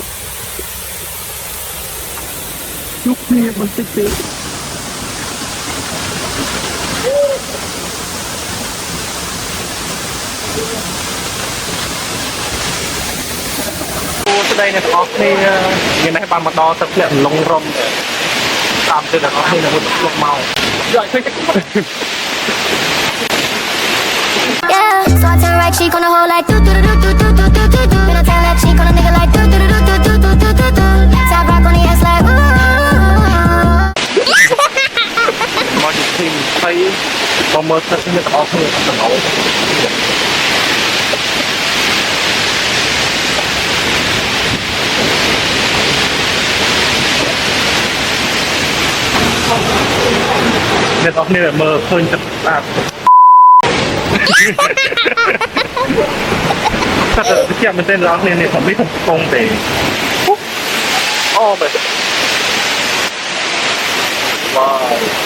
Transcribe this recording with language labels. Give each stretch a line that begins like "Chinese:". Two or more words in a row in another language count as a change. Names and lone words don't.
Khmer: ជួបគ្នាបន្តិចទៀតស្ដីអ្នកទាំងអស់គ្នាមាននេះបានមកដល់ទឹកធ្លាក់លងរុំតាមទៅអ្នកទាំងអស់គ្នានឹងលុបមកយកឃើញ
English: Yeah, so I turn right cheek on the hoe like do do do do do do do do do. Then I turn left cheek on a nigga like do do do do do do do do do. Tap rock on the ass like ooh.
Khmer: មកទីទីហើយមកមើលទឹកនេះទាំងអស់គ្នាទាំងអស់ អ្នកទាំងអស់គ្នាមើលឃើញទឹកស្អាតតែជាមែនទេអ្នកទាំងអស់គ្នានេះខ្ញុំមិនកំពុងទេអូបែបវ៉ាវ